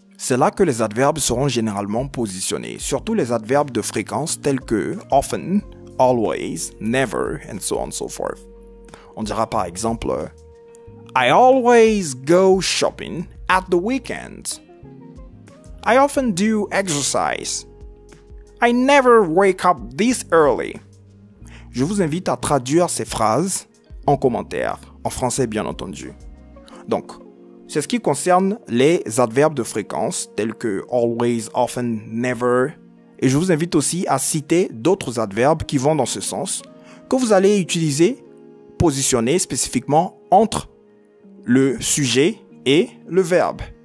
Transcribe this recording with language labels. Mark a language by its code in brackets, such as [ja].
[fr] C'est là que les adverbes seront généralement positionnés, surtout les adverbes de fréquence tels que « often »,« always »,« never » [en] and so on and so forth. [fr] On dira par exemple « [en] I always go shopping at the weekend ». « I often do exercise ». I never wake up this early. [fr] Je vous invite à traduire ces phrases en commentaire, en français bien entendu. Donc, c'est ce qui concerne les adverbes de fréquence tels que always, often, never. Et je vous invite aussi à citer d'autres adverbes qui vont dans ce sens, que vous allez utiliser, positionner spécifiquement entre le sujet et le verbe.